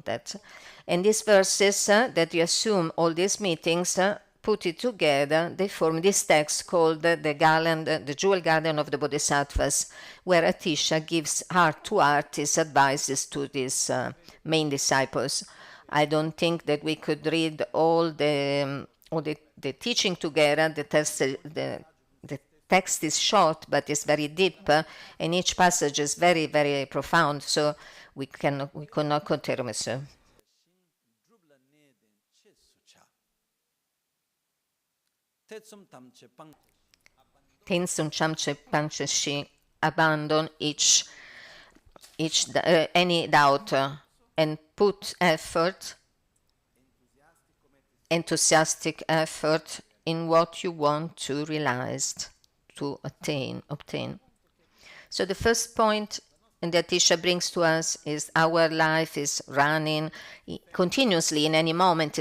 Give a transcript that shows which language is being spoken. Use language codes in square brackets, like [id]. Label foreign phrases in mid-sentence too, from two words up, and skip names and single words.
[en] And these verses that you assume all these meetings, put it together, they form this text called the Jewel Garden of the Bodhisattvas, where Atisha gives heart to heart his advices to these main disciples. I don't think that we could read all the teaching together. The text is short, but it's very deep, and each passage is very, very profound. So we could not continue, monsieur. [bo] Tensum chamche panche shi, [en] abandon any doubt and put enthusiastic effort in what you want to realize, to obtain. So the first point that Atisha brings to us is our life is running continuously in any moment.